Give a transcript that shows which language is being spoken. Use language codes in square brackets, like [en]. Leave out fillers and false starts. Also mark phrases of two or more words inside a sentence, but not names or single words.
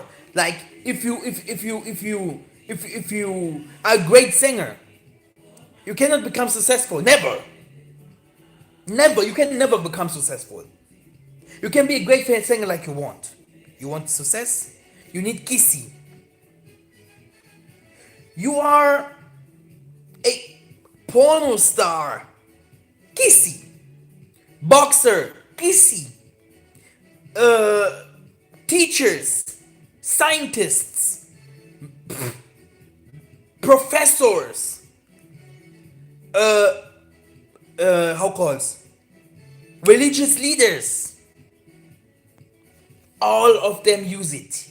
[en] Like if you are a great singer, you cannot become successful. Never. Never. You can never become successful. You can be a great singer like you want. You want success? You need kisi. You are a porno star. Kisi. Boxer. Kisi. Teachers. Scientists. Professors. How called? Religious leaders. All of them use it.